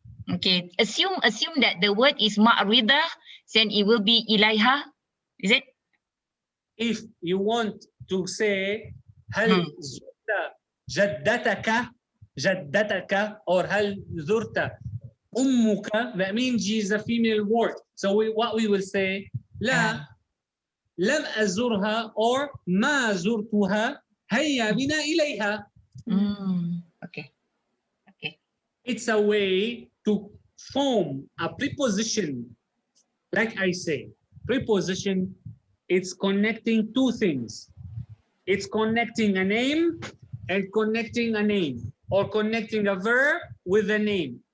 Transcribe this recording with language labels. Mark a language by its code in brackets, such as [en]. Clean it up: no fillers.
[en] Okay, assume that the word is ma'ridah, then it will be ilaiha. Is it? If you want to say [ar] هل زرت جدتك [en] or [ar] هل زرت أمك, [en] that means she is a female word. So what we will say [ar] لا لم أزرها [en] or [ar] ما زرتها هيا بنا إليها. [en] Okay. It's a way to form a preposition. Like I say, preposition, it's connecting two things. It's connecting a name and connecting a name, or connecting a verb with a name.